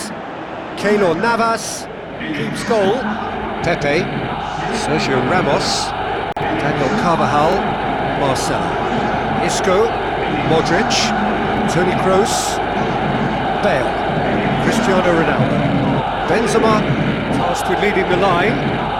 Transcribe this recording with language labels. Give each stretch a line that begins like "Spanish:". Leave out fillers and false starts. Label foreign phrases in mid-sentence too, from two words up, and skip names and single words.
English: Keylor Navas keeps goal. Pepe, Sergio Ramos, Daniel Carvajal, Marcelo, Isco, Modric, Toni Kroos, Bale, Cristiano Ronaldo, Benzema tasked with leading the line.